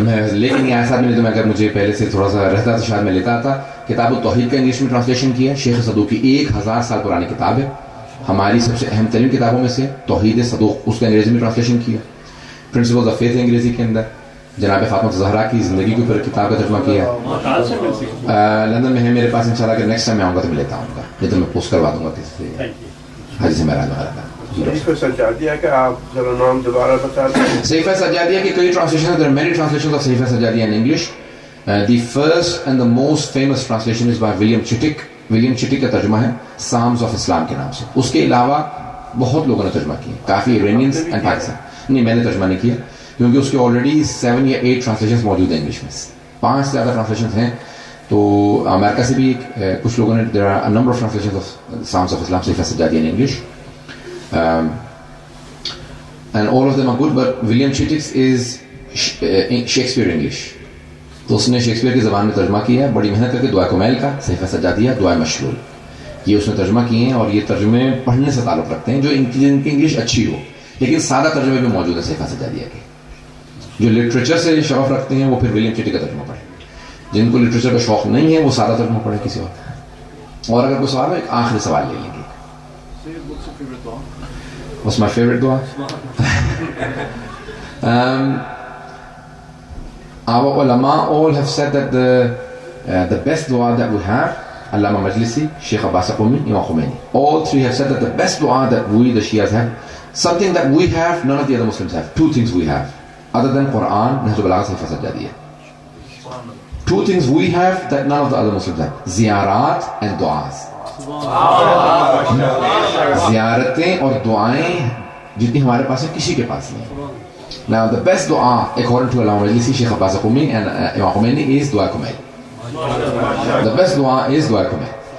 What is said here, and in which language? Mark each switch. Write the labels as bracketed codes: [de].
[ur] میں لے کے نہیں آیا صاحب، میں اگر مجھے پہلے سے تھوڑا سا رہتا تو شاید میں لیتا تھا۔ کتاب التوحید کا انگلش میں ٹرانسلیشن کیا ہے، شیخ صدوق کی 1000 سال پرانی کتاب ہے، ہماری سب سے اہم ترین کتابوں میں سے توحید صدوق، اس کا انگریزی میں ٹرانسلیشن کیا، پرنسپلز آف فیتھ انگریزی کے اندر، جناب فاطمہ زہرا کی زندگی کے اوپر کتاب کا ترجمہ کیا ہے، لندن میں ہے میرے پاس، انشاءاللہ اگر نیکسٹ ٹائم میں آؤں گا تو میں لیتا ہوں گا، نہیں تو میں پوسٹ کروا دوں گا کسی سے، حاجی سے میرا وغیرہ۔ صحیفہ سجادیہ کا آپ ذرا نام دوبارہ بتا دیں۔ صحیفہ سجادیہ کی کئی ٹرانسلیشن ہیں، [en] there are many translations of Sahifa Sajjadiya in English. The first and the most famous translation is by William Chittick. [ur] William Chittick کا ترجمہ ہے Psalms of Islam کے نام سے، اس کے علاوہ بہت لوگوں نے ترجمہ کیا، کافی ایرانینز اینڈ پاکستان، نہیں میں نے ترجمہ نہیں کیا کیونکہ اس کے آلریڈی 7 یا 8 ٹرانسلیشنز موجود ہیں انگلش میں، 5 سے زیادہ ٹرانسلیشن ہیں. تو امریکہ سے بھی کچھ لوگوں نے [en] there are a number of translations of Sounds of Islam Sahifa Sajjadiya in English. And all of them are good, but William Chittick's is Shakespeare English. [ur] تو اس نے شیکسپیئر کی زبان میں ترجمہ کیا ہے بڑی محنت کر کے. دعائے کمیل کا صحیفہ سجادیہ, دعائے مشلول, یہ اس نے ترجمہ کیے ہیں, اور یہ ترجمے پڑھنے سے تعلق رکھتے ہیں جو ان کی انگلش اچھی ہو, لیکن سادہ ترجمے بھی موجود ہیں صحیفہ سجادیہ کے. جو لٹریچر سے شوق رکھتے ہیں وہ پھر ولیم چٹک کا ترجمہ پڑھیں. جن کو لٹریچر کا شوق نہیں ہے وہ سادہ ترجمہ پڑھیں کسی اور اگر کوئی سوال ہو ایک آخری سوال لے لیں گے. [en] What's my favorite dua? Our ulama all have said that the best dua that we have, Allama Majlisi, Sheikh Abbas Qumi, Imam Khomeini, all three have said that the best dua that we the Shias have, something that we have none of the other Muslims have. Two things we have other than Quran, Nahj al-Balagha, Sayfa Sajjadiyya. Two things we have that none of the other Muslims have: ziyarat and du'as. [ur] زیارتیں اور دعائیں جتنی ہمارے پاس ہیں کسی کے پاس نہیں. [en] Now the best dua according to Allama Majlisi, Sheikh Abbas Qumi and Imam Khomeini is dua kumail. The best dua is dua kumail.